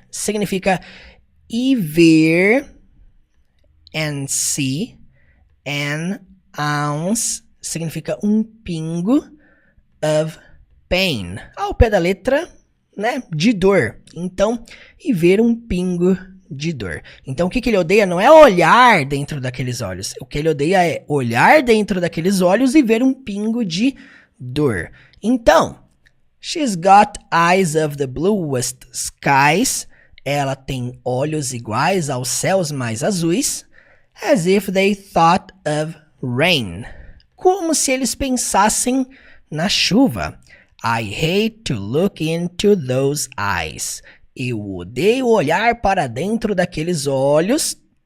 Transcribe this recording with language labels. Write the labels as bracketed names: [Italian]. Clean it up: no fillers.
[Portuguese] Significa e ver, [English] and see, [Portuguese] an ounce, significa um pingo, of pain. Ao pé da letra, né, de dor. Então, e ver um pingo de dor. Então, o que ele odeia não é olhar dentro daqueles olhos. O que ele odeia é olhar dentro daqueles olhos e ver um pingo de dor. [English] Então, she's got eyes of the bluest skies. [Portuguese] Ela tem olhos iguais aos céus mais azuis. [English] As if they thought of rain. [Portuguese] Como se eles pensassem na chuva. [English] I hate to look into those eyes. [Portuguese] Eu odeio olhar para dentro daqueles olhos.